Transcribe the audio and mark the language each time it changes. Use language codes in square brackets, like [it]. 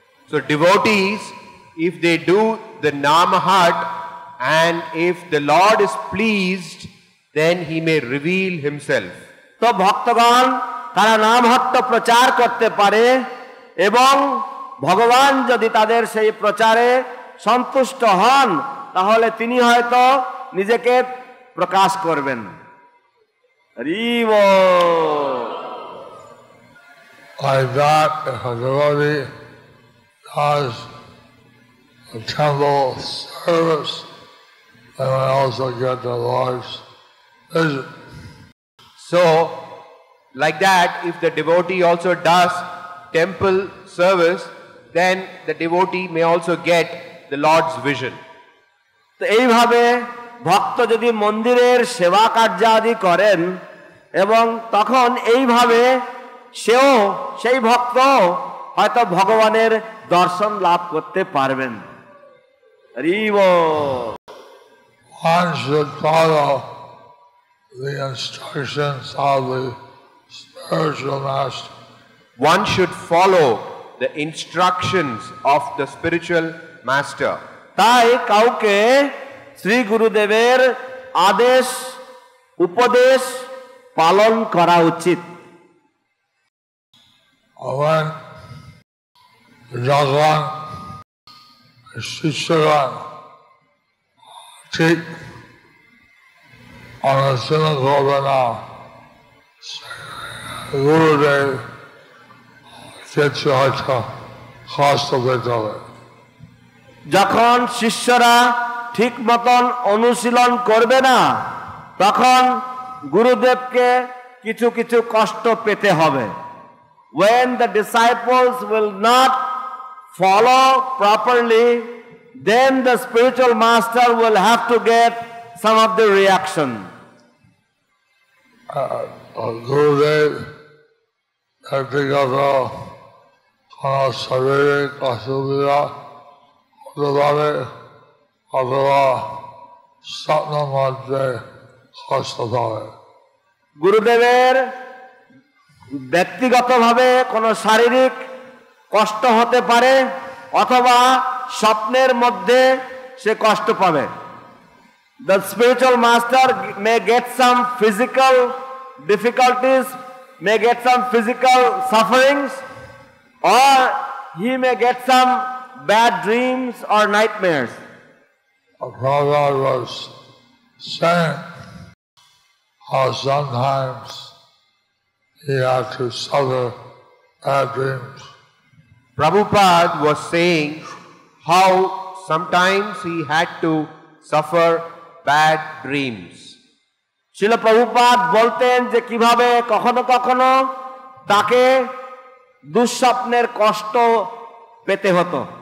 [en] So devotees, if they do the Namahat and if the Lord is pleased, then He may reveal Himself. [bn] তো ভক্তগণ তারা নামহট্ট প্রচার করতে পারে এবং ভগবান যদি তাদের সেই প্রচারে সন্তুষ্ট হন তাহলে তিনি হয়তো নিজেকে প্রকাশ করবেন। হরি বল। [en] Like that, if a devotee does a temple service, they will also get the Lord's vision. So, like that, if the devotee also does temple service, then the devotee may also get the Lord's vision. [bn] তো এইভাবে ভক্ত যদি মন্দিরের সেবা কার্যাদি করেন এবং তখন এইভাবে সেও সেই ভক্ত হয়তো ভগবানের দর্শন লাভ করতে পারবেন। হরি বল। [en] One should follow the instructions of the spiritual master. One should follow the instructions of the spiritual master. [bn] তাই কাউকে শ্রী গুরুদেবের আদেশ উপদেশ পালন করা উচিত। [en] When [bn] যখন শিষ্যগণ ঠিক অনুশীলন করবে না, গুরুদেব কিছু হয়তো কষ্ট পেতে হবে। যখন শিষ্যরা ঠিক মতন অনুশীলন করবে না তখন গুরুদেবকে কিছু কিছু কষ্ট পেতে হবে। [en] When the disciples will not follow properly, then the spiritual master will have to get some of the reaction. [bn] গুরুদেব ব্যক্তিগত কোন শারীরিক অসুবিধা হতে পারে অথবা স্বপ্নের মধ্যে কষ্ট পাবে। গুরুদেবের ব্যক্তিগতভাবে কোনো শারীরিক কষ্ট হতে পারে অথবা স্বপ্নের মধ্যে সে কষ্ট পাবে। [en] The spiritual master may get some physical difficulties, may get some physical sufferings, or he may get some bad dreams or nightmares. Prabhupada was saying how sometimes he had to suffer bad dreams. Prabhupada was saying how sometimes he had to suffer bad dreams. [bn] শিল প্রভুপাদ বলতেন যে কিভাবে কখনো কখনো তাকে দুঃস্বপ্নের কষ্ট পেতে হতো।